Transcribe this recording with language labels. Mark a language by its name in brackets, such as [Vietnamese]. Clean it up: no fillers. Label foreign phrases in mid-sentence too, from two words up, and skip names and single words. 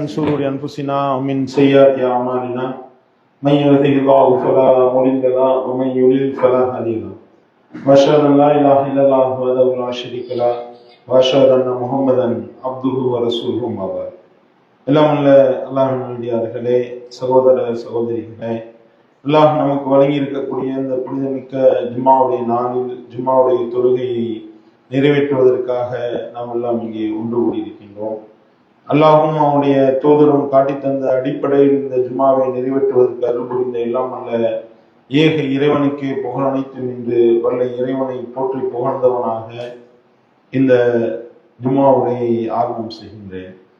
[Arabic] شرور أنفسنا ومن سيئات أعمالنا من يهده الله فلا مضل له ومن يضلل فلا هادي له وأشهد أن لا إله إلا الله وحده لا شريك له وأشهد أن محمدا عبده ورسوله أما بعد. [Tamil] எல்லாம் உள்ள அல்லாஹ்வின் நல்லடியார்களே, சகோதர சகோதரிகளே, அல்லாஹ் நமக்கு வழங்கி இருக்கக்கூடிய இந்த புனிதமிக்க ஜும்மாவுடைய நாளில் ஜும்மாவுடைய தொழுகையை நிறைவேற்றுவதற்காக நாம் எல்லாம் இங்கே ஒன்று கூடியிருக்கின்றோம். அல்லாஹும் அவனுடைய தூதரும் காட்டித்தந்த அடிப்படையில் இந்த ஜும்மாவை நிறைவேற்றுவதற்கு அருள் புரிந்த எல்லாம் அல்ல ஏக இறைவனுக்கு புகழ் அனைத்தும் என்று வல்ல இறைவனை போற்றி புகழ்ந்தவனாக இந்த ஜும்மாவுடைய ஆரம்பம் செய்கின்றேன்.